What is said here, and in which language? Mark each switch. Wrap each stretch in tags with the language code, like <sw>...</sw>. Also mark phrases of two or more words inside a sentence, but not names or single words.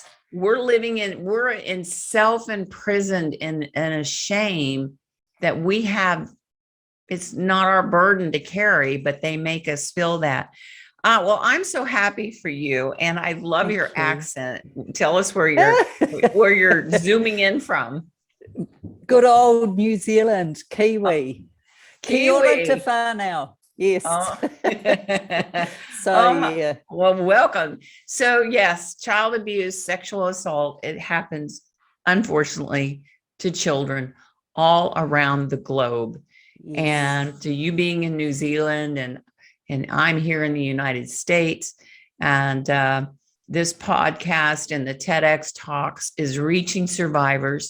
<en>We're in self-imprisoned in a shame that we have. It's not our burden to carry, but they make us feel that. Well, I'm so happy for you, and I love your accent. Tell us where you're zooming in from. Good old New Zealand, Kiwi.</en> <mi>Kia ora te whānau.</mi> <en>Yes. Oh. So, Oh, yeah. well, welcome. So, yes, child abuse, sexual assault, it happens, unfortunately, to children all around the globe. Yes. And to you being in New Zealand, and I'm here in the United States, and this podcast and the TEDx talks is reaching survivors.</en>